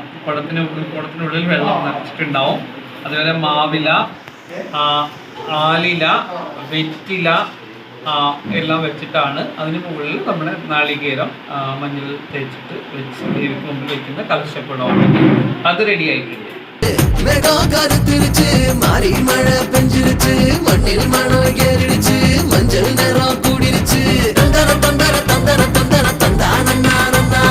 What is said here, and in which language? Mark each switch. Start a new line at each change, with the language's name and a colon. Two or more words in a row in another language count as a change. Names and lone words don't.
Malayalam: കുടത്തിനുള്ളിൽ വെള്ളം നിറച്ചിട്ടുണ്ടാവും. അതുപോലെ മാവില, ആലില, വെറ്റില എല്ലാം വെച്ചിട്ടാണ് അതിന് മുകളിൽ നമ്മുടെ നാളികേരം മഞ്ഞൾ തേച്ചിട്ട് വെച്ച് ദേവിക്ക് മുമ്പിൽ വെക്കുന്ന കലശക്കുളമാണ്. അത് റെഡി ആയിട്ടുണ്ട്.
Tamil: மாறி மழை பெஞ்சிருச்சு மண்ணில் மணம் ஏறிடுச்சு மஞ்சள் நேரம் கூடிருச்சு தந்தர தந்தர தந்தர தந்தர தந்தான